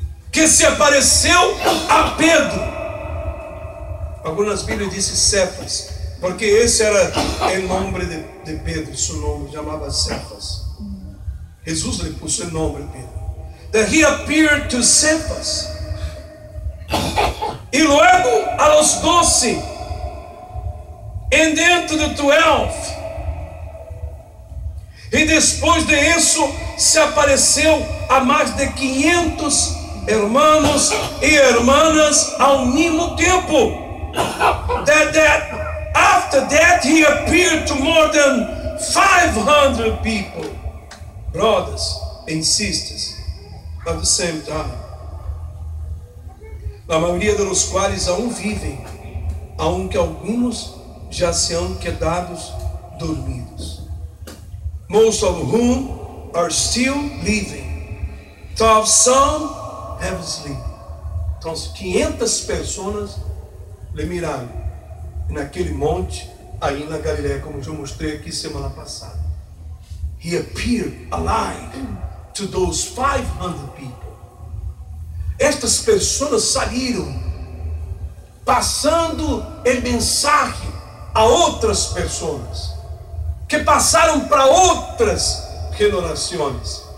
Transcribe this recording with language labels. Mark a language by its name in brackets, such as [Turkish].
[Portuguese] Que se apareceu a Pedro. Algumas Bíblias dizem Cefas, porque esse era o nome de Pedro, seu nome chamava Cefas. Jesus lhe pôs o nome Pedro. [English] That he appeared to Cefas. [Spanish] E luego a los 12, [English] and then to the 12. [Portuguese] E depois de isso se apareceu a mais de 500 hermanos e hermanas ao mesmo tempo. [English] That after that he appeared to more than 500 people, brothers and sisters, at the same time. [Portuguese] A maioria dos quais aún vivem, aunque alguns já [Spanish] se han quedados dormidos. [English] Most of whom are still living, though some have slept. [Portuguese] Então, 500 pessoas lhe miraram naquele monte, aí na Galileia, como eu mostrei aqui semana passada. [English] He appeared alive to those 500 people. [Portuguese] Estas pessoas saíram passando a mensagem a outras pessoas, que passaram para outras gerações.